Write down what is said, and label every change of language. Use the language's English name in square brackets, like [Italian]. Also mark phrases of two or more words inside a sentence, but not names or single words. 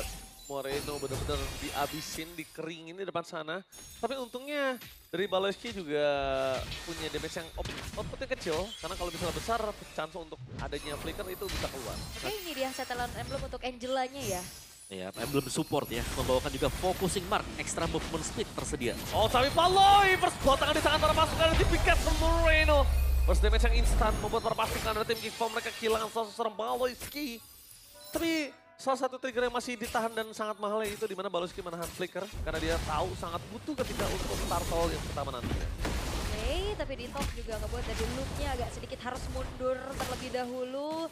[Indonesian] Moreno benar-benar dihabisin, dikeringin di depan sana. Tapi untungnya dari Baloyski juga punya damage yang outputnya kecil. Karena kalau misalnya besar, chance untuk adanya flicker itu bisa keluar. Oke ini dia setelan emblem untuk Angelanya ya. Iya, emblem support ya. Membawakan juga [English] focusing mark, extra movement speed [Indonesian] tersedia. Oh tapi Paloy, [English] first blow [Indonesian] tangan di tangan para pasukan dari tim Piket Moreno. [English] First damage [Indonesian] yang instan membuat para pasukan dari tim Geekform mereka kehilangan sosok seorang Baloyski. Tapi salah satu trigger yang masih ditahan dan sangat mahal itu dimana Baloyski menahan flicker. Karena dia tahu sangat butuh ketika untuk turtle yang pertama nantinya. Oke, tapi di top juga ngebuat dari loopnya agak sedikit harus mundur terlebih dahulu.